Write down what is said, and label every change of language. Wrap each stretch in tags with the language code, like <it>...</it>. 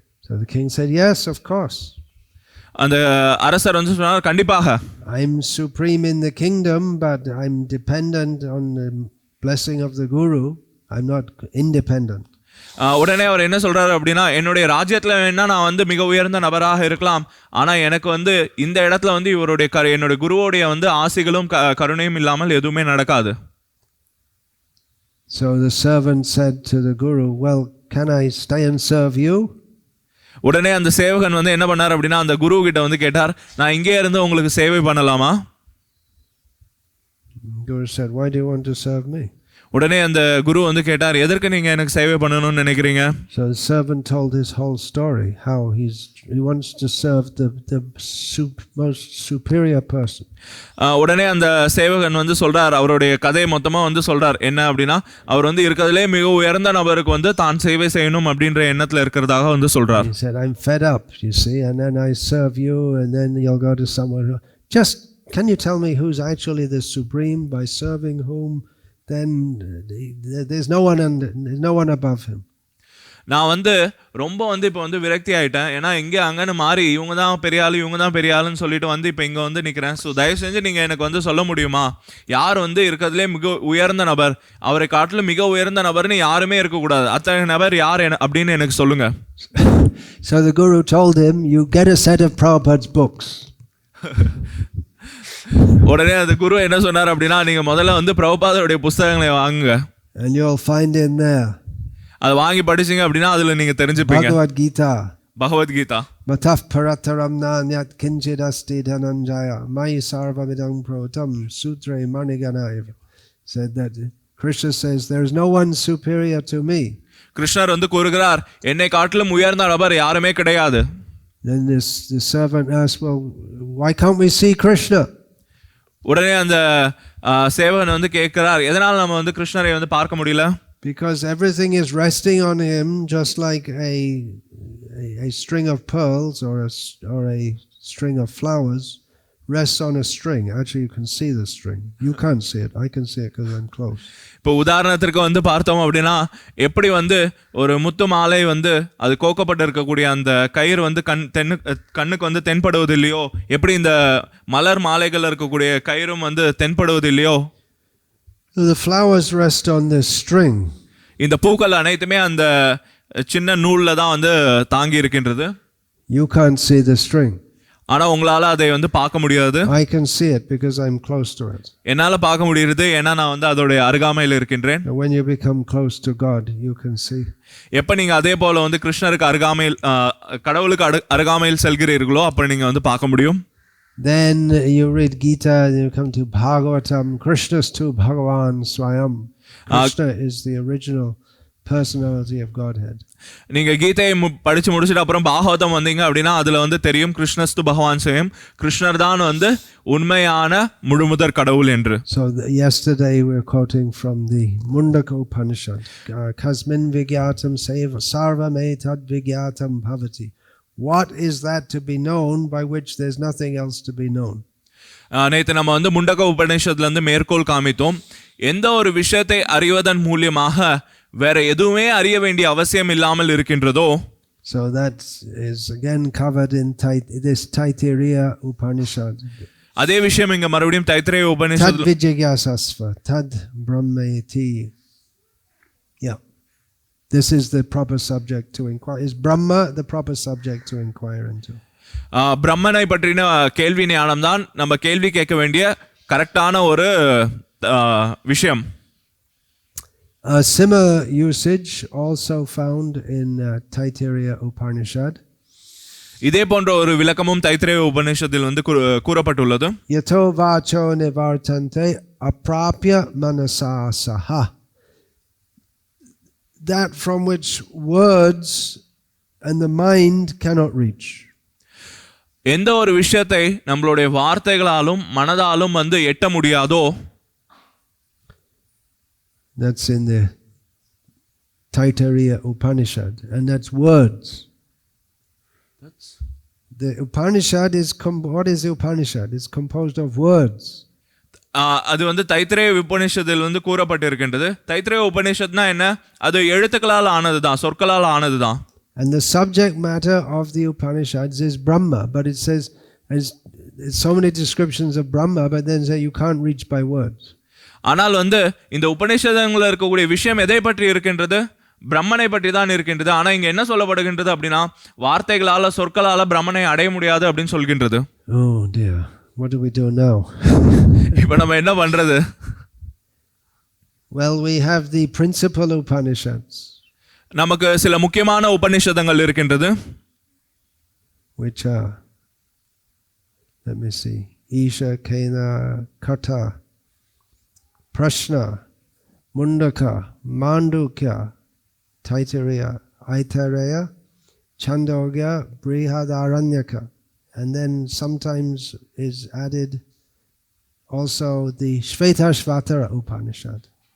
<en>So the king said, yes, of course.</en> <ta>அந்த அரசர் வந்து சொன்னார், கண்டிப்பாக</ta> <en>I'm supreme in the kingdom, but I'm dependent on the blessing of the guru. I'm not independent.</en> <ta>உடனே அவர் என்ன சொல்றாரு அப்படின்னா, என்னுடைய ராஜ்யத்துல வேணா நான் வந்து மிக உயர்ந்த நபராக இருக்கலாம், ஆனா எனக்கு வந்து இந்த இடத்துல வந்து இவருடைய என்னுடைய குருவோடைய வந்து ஆசைகளும் கருணையும் இல்லாமல் எதுவுமே நடக்காது.</ta> <en>So the servant said to the guru, well, can I stay and serve you?</en> <ta>உடனே அந்த சேவகன் வந்து என்ன பண்ணார் அப்படின்னா அந்த குரு கிட்ட வந்து கேட்டார், நான் இங்கே இருந்து உங்களுக்கு சேவை பண்ணலாமா?</ta> <en>Guru said, why do you want to serve me?</en> <ta>உடனே அந்த குரு வந்து கேட்டார், எதற்கு நீங்க எனக்கு சேவை பண்ணணும்னு நினைக்கிறீங்க?</ta> <en>So the servant told his whole story, how he wants to serve the most superior person.</en> <ta>உடனே அந்த சேவகன் வந்து சொல்றார், அவருடைய கதை மொத்தமா வந்து சொல்றார். என்ன அப்படின்னா அவர் வந்து இருக்கிறதுலே மிக உயர்ந்த நபருக்கு வந்து தான் சேவை செய்யணும் அப்படின்ற எண்ணத்துல இருக்கிறதாக வந்து சொல்றார்.</ta> <en>He said, I'm fed up, you see, and then I serve you, and then you'll go to someone who just, can you tell me who's actually the supreme by serving whom? Then there's no one above him.</en> <ta>நான் வந்து ரொம்ப வந்து இப்போ வந்து விரக்தி ஆயிட்டேன். ஏன்னா இங்கே அங்கன்னு மாறி இவங்க தான் பெரிய ஆளு, இவங்க தான் பெரிய ஆளுன்னு சொல்லிட்டு வந்து இப்போ இங்கே வந்து நிற்கிறேன். ஸோ தயவு செஞ்சு நீங்கள் எனக்கு வந்து சொல்ல முடியுமா, யார் வந்து இருக்கிறதுலே மிக உயர்ந்த நபர், அவரை காட்டிலும் மிக உயர்ந்த நபர்னு யாருமே இருக்கக்கூடாது, அத்தகைய நபர் யார் அப்படின்னு எனக்கு சொல்லுங்க.</ta> <en>So the guru told him, you get a set of Prabhupada's books.</en> <ta>உடனே அந்த குரு என்ன சொன்னார் அப்படின்னா, நீங்க முதல்ல வந்து பிரபுபாதருடைய புத்தகங்களை வாங்குங்க,</ta> <en>and you'll find in there,</en> <ta>அதை வாங்கி படிச்சீங்க அப்படின்னா அதுல நீங்க தெரிஞ்சுப்பீங்க. பகவத் Geetha</ta> <sa>mataf parataram nanyat kinchid asti dhananjaya mai sarvamidam protam sutre maniganaya</sa> <en>said that Krishna says there is no one superior to me.</en> <ta>கிருஷ்ணர் வந்து கூறுகிறார், என்னை காட்டிலும் உயர்ந்த நபர் யாருமே கிடையாது.</ta> <en>Then the servant asked, well, why can't we see Krishna?</en> <ta>உடனே அந்த சேவகன் வந்து கேட்கிறார், எதனால நம்ம வந்து கிருஷ்ணரை வந்து பார்க்க முடியல?</ta> <en>Because everything is resting on him, just like a string of pearls or a string of flowers rests on a string. Actually, you can see the string. You can't see it. I can see it because I'm close.</en> <ta>இப்போ உதாரணத்திற்கு வந்து பார்த்தோம் அப்படின்னா, எப்படி வந்து ஒரு முத்து மாலை வந்து அது கோக்கப்பட்டு இருக்கக்கூடிய அந்த கயிறு வந்து கண்ணுக்கு வந்து தென்படுவது இல்லையோ, எப்படி இந்த மலர் மாலைகள் இருக்கக்கூடிய கயிறும் வந்து தென்படுவது இல்லையோ,</ta> <en>the flowers rest on this string.</en> <ta>இந்த பூக்கள் அனைத்துமே அந்த சின்ன நூல்ல தான் வந்து தாங்கி இருக்கின்றது.</ta> <en>You can't see the string.</en> <ta>ஆனா உங்களால அதை வந்து பார்க்க முடியாது.</ta> <en>I can see it because I'm close to it.</en> <ta>என்னால பார்க்க முடியுது, ஏன்னா நான் வந்து அதோட அருகாமையில் இருக்கின்றேன்.</ta> <en>When you become close to God, you can see.</en> <ta>எப்ப நீங்க அதே போல வந்து கிருஷ்ணருக்கு அருகாமையில் கடவுளுக்கு அருகாமையில் செல்கிறீர்களோ அப்ப நீங்க வந்து பார்க்க முடியும்.</ta> <en>Then you read Gita, you come to Bhagavatam, Krishna's to</en> <sa>Bhagavan Swayam.</sa> <en>Krishna is the original personality of Godhead.</en> <ta>நீங்க கீதையை படிச்சு முடிச்சிட்டு அப்புறம் பாகவதம் வந்தீங்க அப்படின்னா அதுல வந்து தெரியும்</ta> <sa>கிருஷ்ணஸ்து பகவான் ஸ்வயம்,</sa> <ta>கிருஷ்ணர் தான் வந்து உண்மையான முழுமுதற் கடவுள் என்று.</ta> <en>So yesterday we were quoting from the Mundaka Upanishad,</en> <sa>Kasmin vigyatam sarvam etad vigyatam bhavati.</sa> <en>What is that to be known by which there's nothing else to be known?</en> <ta>நேற்று நம்ம வந்து முண்டக உபநிஷத்துல இருந்து மேற்கோள் காமித்தோம். எந்த ஒரு விஷயத்தை அறிவதன் மூலியமாக வேற எதுவுமே அறிய வேண்டிய அவசியம் இல்லாமல் இருக்கின்றதோ.</ta> <en>So that is again covered in this Taittiriya Upanishad.</en> <ta>அதே விஷயம் இங்க மறுபடியும் தைத்திரேய Upanishad.</ta> <sa>Tad vijigyasasva tad brahmeti. Yeah.</sa> <en>This is the proper subject to inquire. Is Brahma the proper subject to inquire into?</en> <ta>பிரம்மனை பற்றின கேள்வி ஞானம் தான் நம்ம கேள்வி கேட்க வேண்டிய கரெக்டான ஒரு விஷயம்.</ta> <en>A similar usage also found in Taittiriya Upanishad.</en> <ta>இதே போன்ற ஒரு விளக்கமும் தைத்திரேய உபநிஷத்தில் வந்து கூறப்பட்டுள்ளது.</ta> <sa>Yato vacho nivartante aprapya manasa saha.</sa> <en>That from which words and the mind cannot reach.</en> <ta>எந்த ஒரு விஷயத்தை நம்மளுடைய வார்த்தைகளாலும் மனதாலும் வந்து எட்ட முடியாதோ.</ta> <en>That's in the Taittiriya Upanishad, and that's words. The Upanishad is what is the Upanishad? It's composed of words.</en> <ta>அது வந்து தைத்திரேய உபநிஷத்தில் வந்து கூறப்பட்டிருக்கின்றது. தைத்திரேய உபநிஷத்னா என்ன? அது எழுத்துக்களால் ஆனதுதான், சொற்களால் ஆனதுதான்.</ta> <en>And the subject matter of the Upanishads is Brahma, but it says there's so many descriptions of Brahma, but then say you can't reach by words.</en> <ta>ஆனால் வந்து இந்த உபநிஷதங்களில் இருக்கக்கூடிய விஷயம் எதை பற்றி இருக்கின்றது? பிரம்மனை பற்றி தான் இருக்கின்றது. ஆனா இங்க என்ன சொல்லப்படுகின்றது அப்படின்னா வார்த்தைகளால சொற்களால பிரம்மனை அடைய முடியாது அப்படின்னு சொல்கின்றது.</ta> <en>Oh dear, what do we do now?</en> <ta>இப்போ நம்ம என்ன பண்றது?</ta> <en>Well, we have the principal Upanishads.</en> <ta>நமக்கு சில முக்கியமான உபநிஷதங்கள் இருக்கின்றது.</ta> <en>Which are, let me see, Isha, Kena, Kata, Prashna, Mundaka, Mandukya, Taittiriya, Aitareya, Chandogya, Brihadaranyaka, and then sometimes is added also the Shvetashvatara Upanishad.</en>